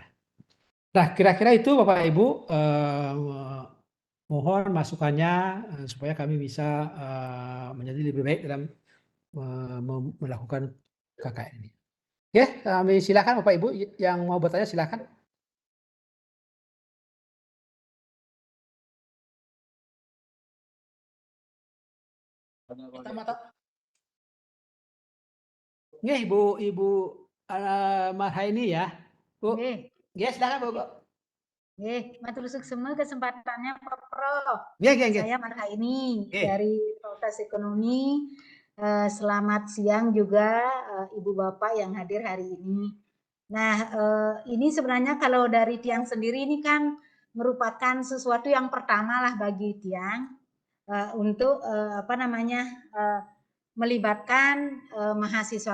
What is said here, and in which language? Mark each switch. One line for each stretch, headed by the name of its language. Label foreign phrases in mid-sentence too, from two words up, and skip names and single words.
Indonesian: Nah, kira-kira itu Bapak Ibu, mohon masukannya supaya kami bisa menjadi lebih baik dalam melakukan KKN ini. Oke, kami silakan Bapak Ibu yang mau bertanya silakan. Nggih, Ibu Marhaini ya. Bu. Nggih. Ya, silakan Bu.
Balinese: Nggih, matur suksema kesempatannya Pak Prof.
Indonesian: Nggih. Saya Marhaini dari Fakultas Ekonomi. Selamat siang juga Ibu Bapak yang hadir hari ini. Nah, ini sebenarnya kalau dari Tiang sendiri ini kan merupakan sesuatu yang pertama lah bagi Tiang untuk melibatkan mahasiswa